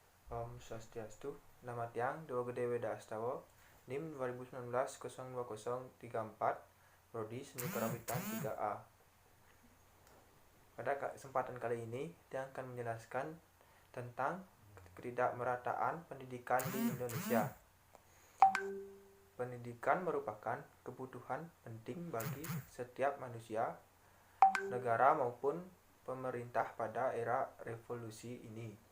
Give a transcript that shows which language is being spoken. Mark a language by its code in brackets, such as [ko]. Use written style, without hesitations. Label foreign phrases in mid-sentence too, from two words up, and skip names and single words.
[ban] Om Swastiastu, [id] nama tiang Dewa Gede Weda Astawa, NIM 2019-02034, Prodi Seni Karawitan 3A. Pada kesempatan kali ini, tiang akan menjelaskan tentang ketidakmerataan pendidikan di Indonesia. Pendidikan merupakan kebutuhan penting bagi setiap manusia, negara maupun pemerintah pada era revolusi ini.